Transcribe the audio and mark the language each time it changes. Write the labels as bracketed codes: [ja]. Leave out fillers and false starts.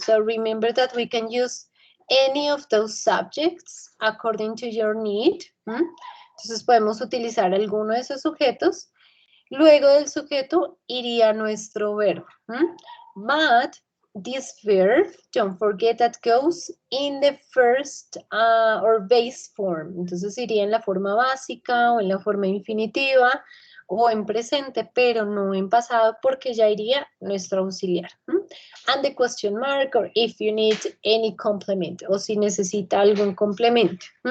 [en] So remember that we can use any of those subjects according to your need. [es] Entonces podemos utilizar alguno de esos sujetos. Luego del sujeto iría nuestro verbo. [en] But this verb, don't forget that goes in the first or base form. [es] Entonces iría en la forma básica o en la forma infinitiva o en presente, pero no en pasado porque ya iría nuestro auxiliar. [en] And the question mark or if you need any complement [es] o si necesita algún complemento.